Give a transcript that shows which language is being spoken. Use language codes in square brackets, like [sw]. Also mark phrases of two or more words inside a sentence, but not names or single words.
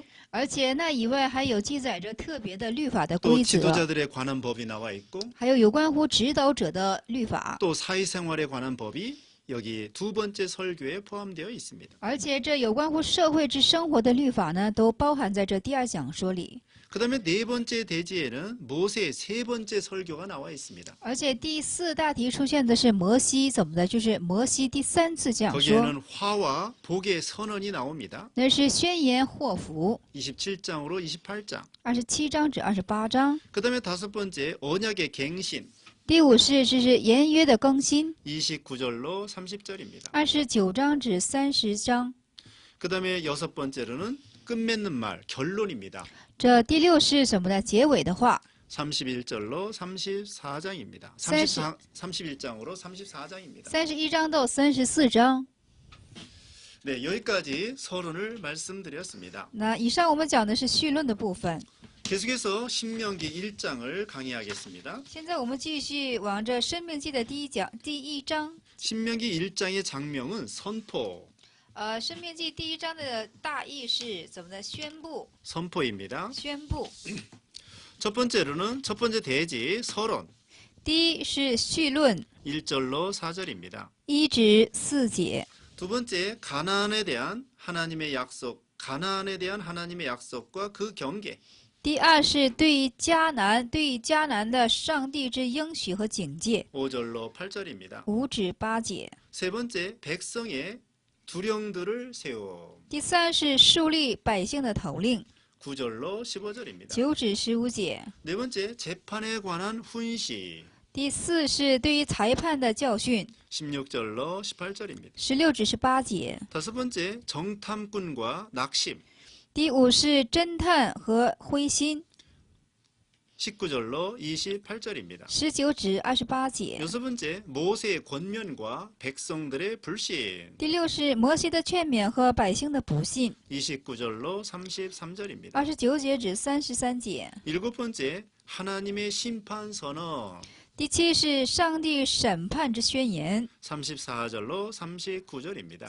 [zh] 而且那以外还有记载着特别的律法的 또 规则， [ko] 지도자들에 관한 법이 나와 있고 [zh] 还有有关乎指导者的律法。 [ko] 또 사회생활에 관한 법이 여기 두 번째 설교에 포함되어 있습니다. [zh] 而且这有关乎社会之生活的律法呢，都包含在这第2讲说里。 [ko] 그 다음에 네 번째 대지에는 모세의 세 번째 설교가 나와 있습니다. [zh] 而且第4大题出现的是摩西怎么的，就是摩西第3次讲说， [ko] 거기에는 화와 복의 선언이 나옵니다. [zh] 那是宣言祸福， [ko] 27장으로 28장. [zh] 27 章至28章。 [ko] 그 다음에 다섯 번째 언약의 갱신. [zh] 第5是这是言约的更新， [ko] 29절로 30절입니다. [zh] 29 章至30章。 [ko] 그 다음에 여섯 번째로는 끝맺는 말, 결론입니다. [zh] 这第6是什么呢？结尾的话， [ko] 31절로 34장입니다. 31장으로 34장입니다. [zh] 31 章到34章。 [ko] 네, 여기까지 서론을 말씀드렸습니다. [zh] 那以上我们讲的是绪论的部分， [ko] 계속해서 신명기 1장을 강의하겠습니다. [zh] 现在我们继续往这《申命记》的第1章。 [ko] 신명기 1장의 장명은 선포, [zh] 申命记第1章的大意是怎么的？宣布， [ko] 선포입니다. [zh] 宣布。 [ko] 첫 번째로는 첫 번째 대지 서론, [zh] 第1是绪论， [ko] 1절로 4절입니다. [zh] 1 至4节。 [ko] 두 번째 가나안에 대한 하나님의 약속, 가나안에 대한 하나님의 약속과 그 경계. [zh] 第2是对于迦南的上帝之应许和警戒， [ko] 5절로 8절입니다. [zh] 5 至8节。 [ko] 세 번째 백성의 두령들을 세워. [zh] 第3是树立百姓的头令， [ko] 9절로 15절입니다. [zh] 9 至15节。 [ko] 네 번째 재판에 관한 훈시. [zh] 第4是对于裁判的教训， [ko] 16절로 18절입니다. [zh] 16 至18节。 [ko] 다섯 번째 정탐꾼과 낙심. [zh] 第5是侦探和灰心， [ko] 19절로 28절입니다. [zh] 19 至28节。 [ko] 여섯 번째 모세의 권면과 백성들의 불신. [zh] 第6是摩西的劝勉和百姓的不信， [ko] 29절로 33절입니다. [zh] 29 节至33节。 [ko] 일곱 번째 하나님의 심판 선언. [zh] 第7是上帝审判之宣言， [ko] 34절로 39절입니다.